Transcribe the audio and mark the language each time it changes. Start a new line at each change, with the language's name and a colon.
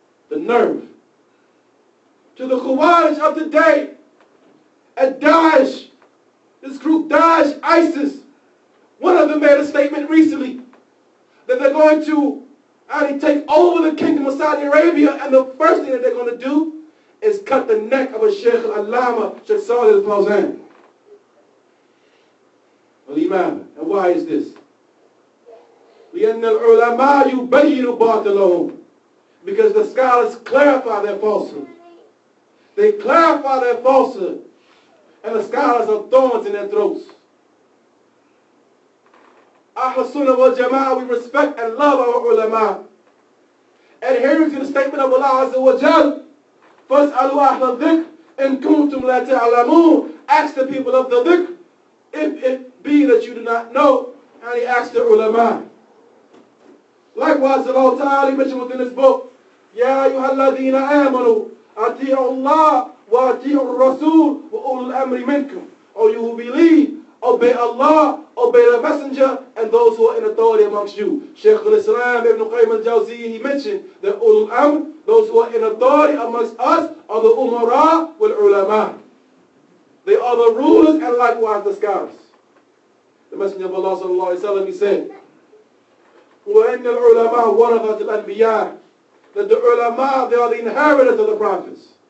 English: The nerve. To the Khawaarij of today, at Daesh, this group Daesh, ISIS, one of them made a statement recently that they're going to take over the kingdom of Saudi Arabia, and the first thing that they're going to do is cut the neck of a Sheikh Allama, Sheikh Salih al-Fawzan. And why is this?
Arabic: لأن العلماء يبين باطلهم.
English: Because the scholars clarify their falsehood. They clarify their falsehood, and the scholars are thorns in their throats. Ahl Sunnah wal Jama'ah, we respect and love our ulama. Adhering to the statement of Allah Azza wa Jal,
Arabic: فَاسْأَلُوا أَهْلَ الذِّكْرِ إِن كُنْتُمْ لَا تَعْلَمُونَ.
English: Ask the people of the dhikr, if it be that you do not know, and he asked the ulama. Likewise, Allah Ta'ala mentioned within this book,
Arabic: يَا أَيُّهَا الَّذِينَ آمَنُوا أَطِيعُوا اللَّهَ وَأَطِيعُوا الرَّسُولَ وَأُولُو الْأَمْرِ مِنْكُمْ.
English: O you who believe, obey Allah, obey the messenger, and those who are in authority amongst you. Shaykh al-Islam Ibn Qayyim al-Jawziyya, he mentioned that ulul amr, those who are in authority amongst us, are the umara wal ulama. They are the rulers and likewise the scholars. The Messenger of Allah sallallahu alaihi wasallam, he said,
Arabic: وَإِنَّ الْعُلَمَاءَ وَرَثَةُ الْأَنْبِيَاءِ,
English: that the ulama, they are the inheritors of the prophets.